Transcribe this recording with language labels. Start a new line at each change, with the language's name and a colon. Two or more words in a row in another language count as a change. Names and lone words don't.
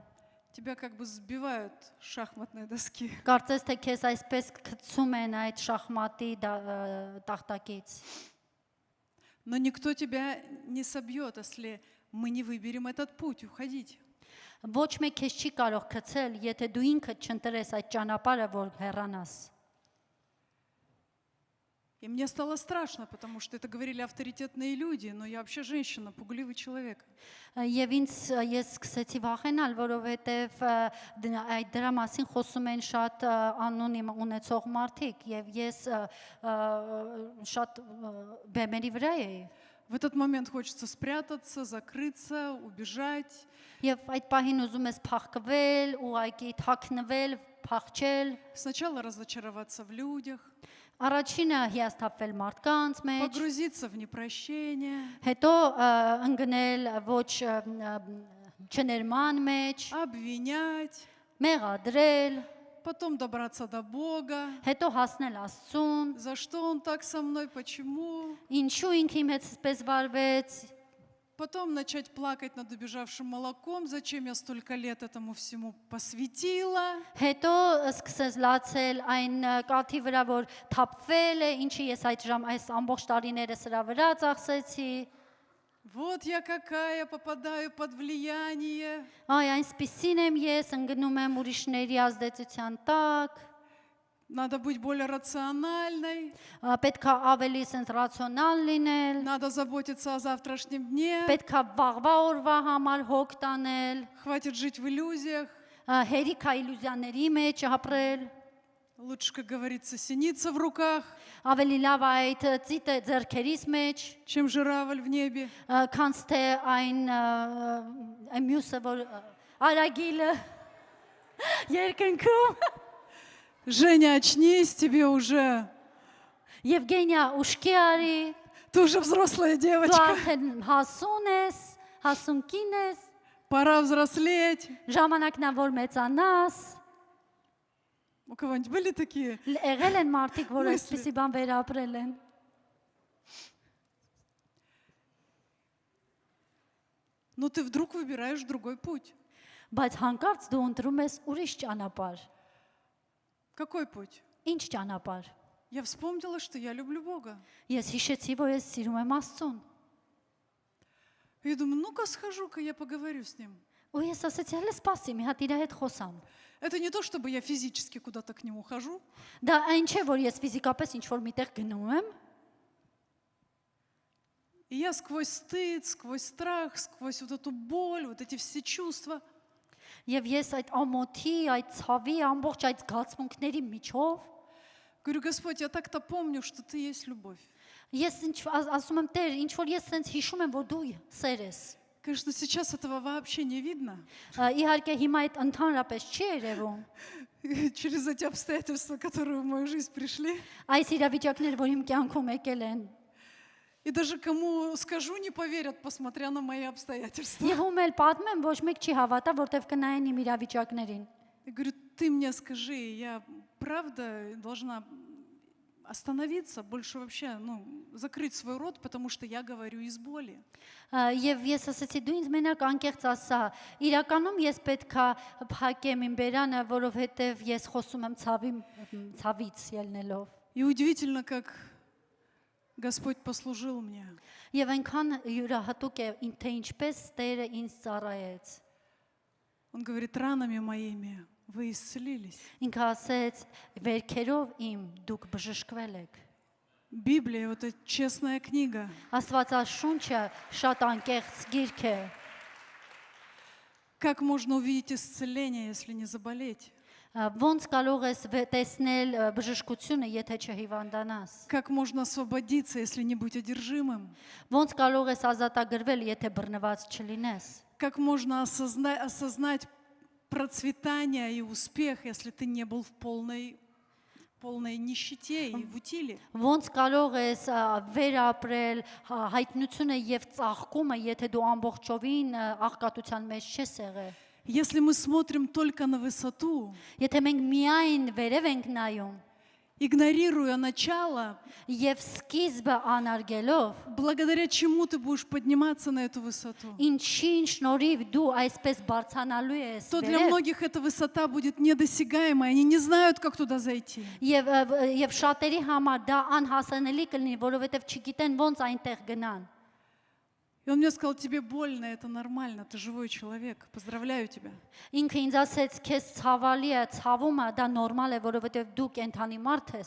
Russian: Тебя как бы сбивают с шахматной доски.
Armenian: Կարծես թե քեզ այսպես գցում են այդ շախմատի տախտակից։
Russian: Но никто тебя не собьет, если мы не выберем этот путь, уходить.
Armenian: Ոչ մեկ քեզ չի կարող գցել, եթե դու ինքդ չընտրես այդ ճանապարհը, որ հեռանաս։
Russian: И мне стало страшно, потому что это говорили авторитетные люди, но я вообще женщина, пугливый человек.
Armenian: Եվ ես սկսեցի վախենալ, որովհետև այդ դրա մասին խոսում են շատ անոնիմ ունեցող մարդիկ, եւ ես շատ բեմերի վրա էի։
Russian: В этот момент хочется спрятаться, закрыться, убежать.
Armenian: Եվ այդ պահին ուզում ես փախկվել, ուղղակի թաքնվել, փախչել։
Russian: Сначала разочароваться в людях,
Armenian: Առաջինը հիասթափվել մարդկանց մեջ,
Russian: погрузиться в непрощение,
Armenian: հետո ընկնել ոչ չներման մեջ,
Russian: обвинять,
Armenian: մեղադրել,
Russian: потом добраться до Бога.
Armenian: հետո հասնել Աստծուն,
Russian: За что Он так со мной? Почему?
Armenian: ինչու ինքը իմ հետ սպես վարվեց,
Russian: Потом начать плакать над убежавшим молоком, зачем я столько лет этому всему посвятила.
Armenian: Հետո սկսես լացել այն կաթի վրա, որ թափվել է, ինչի ես այս ամբողջ տարիները սրա վրա ծախսեցի։
Russian: Вот я какая, попадаю под влияние.
Armenian: Այ այնսպիսին եմ ես, ընկնում եմ ուրիշների ազդեցության տակ,
Russian: Надо быть более рациональной.
Armenian: պետք է ավելի սենց ռացիոնալ լինել,
Russian: Надо заботиться о завтрашнем дне.
Armenian: պետք է վաղվա օրվա համար հոգ տանել,
Russian: Хватит жить в иллюзиях.
Armenian: հերիք է իլյուզիաների մեջ ապրել,
Russian: Лучше, как говорится, синица в руках,
Armenian: ավելի լավ է այդ ծիտը ձեռքերիս մեջ,
Russian: чем журавль в небе.
Armenian: քանց թե այն մյուսը, որ արագիլը երկնքում,
Russian: Женя, очнись, тебе уже.
Armenian: Եվգենիա ուշքի արի,
Russian: Ты уже взрослая
Armenian: դու
Russian: девочка.
Armenian: արդեն հասուն ես, հասուն կին ես,
Russian: Пора взрослеть.
Armenian: ժամանակն է որ մեծանաս,
Russian: У кого-нибудь были такие?
Armenian: եղել են մարդիկ, որ
Russian: Мысли.
Armenian: այսպիսի բան վերապրել են։
Russian: Но ты вдруг выбираешь другой путь.
Armenian: Բայց հանկարծ դու ընտրում ես ուրիշ ճանապարհ։
Russian: Какой путь?
Armenian: Ինչ ճանապարհ։
Russian: Я вспомнила, что я люблю Бога.
Armenian: Ես հիշեցի, որ ես սիրում եմ Աստծուն։
Russian: И думаю, ну-ка схожу-ка, я поговорю с Ним.
Armenian: Ու ես ասեցի, հələ սպասի, մի հատ իր հետ խոսամ։
Russian: Это не то, чтобы я физически куда-то к Нему хожу.
Armenian: Դա այն չէ, որ ես ֆիզիկապես ինչ որ միտեղ գնում եմ,
Russian: И я сквозь стыд, сквозь страх, сквозь вот эту боль, вот эти все чувства,
Armenian: եւ ես այդ ամոթի, այդ ցավի, ամբողջ այդ զգացմունքների միջով
Russian: говорю, Господь, я так-то помню, что Ты есть любовь.
Armenian: ես ասում եմ Տեր, ինչ որ ես sense հիշում եմ, որ дու սեր ես։
Russian: Конечно, сейчас этого вообще не видно.
Armenian: Իհարկե հիմա այդ ընդհանրապես չի երևում։
Russian: Через эти обстоятельства, которые в мою жизнь пришли.
Armenian: Այս իրավիճակները, որ իմ կյանքում եկել են։
Russian: И даже кому скажу, не поверят, посмотря на мои обстоятельства.
Armenian: Եվ ում էլ պատմեմ, ոչ մեկ չի հավատա, որտեվ կնայեն իմ իրավիճակներին։
Russian: Я говорю, ты мне скажи, я правда должна остановиться, больше вообще, закрыть свой рот, потому что я говорю из боли.
Armenian: Եվ ես ասացի, դու ինձ մենակ անկեղծ ասա, իրականում ես պետքա փակեմ իմ բերանը, որովհետև ես խոսում եմ ցավից ելնելով։
Russian: И удивительно, как Господь послужил мне.
Armenian: Եվ այնքան յուրահատուկ է, թե ինչպես Տերը ինձ ծառայեց։
Russian: Он говорит, ранами моими вы исцелились.
Armenian: Ինքը ասեց, վերքերով իմ դուք բժշկվել եք։
Russian: Библия, вот эта честная книга.
Armenian: Աստվածաշունչը շատ անկեղծ գիրք է։
Russian: Как можно увидеть исцеление, если не заболеть?
Armenian: Ոնց կարող ես տեսնել բժշկությունը, եթե չհիվանդանաս։
Russian: Как можно освободиться, если не быть одержимым?
Armenian: Ոնց կարող ես ազատագրվել, եթե բռնված չլինես։
Russian: Как можно осознать процветание и успех, если ты не был в полной нищете и в утиле?
Armenian: Ոնց կարող ես վերապրել հայտնությունը եւ ծաղկումը, եթե դու ամբողջովին աղքատության մեջ չես եղել։
Russian: Если мы смотрим только на высоту,
Armenian: Եթե մենք միայն վերև ենք նայում
Russian: игнорируя начало,
Armenian: եւ սկիզբը անարգելով,
Russian: благодаря чему ты будешь подниматься на эту высоту,
Armenian: ինչին շնորհիվ դու այսպես բարձրանալու ես
Russian: то для
Armenian: վերև,
Russian: многих эта высота будет недосягаемой, они не знают, как туда зайти.
Armenian: եւ շատերի համար դա անհասանելի կլինի, որովհետեւ չգիտեն ոնց այնտեղ գնան։
Russian: И он мне сказал, тебе больно, это нормально, ты живой человек, поздравляю тебя.
Armenian: Ինքը ինձ ասեց, քեզ ցավալի է, ցավում է, դա նորմալ է, որովհետեւ դու կենթանի մարդ ես։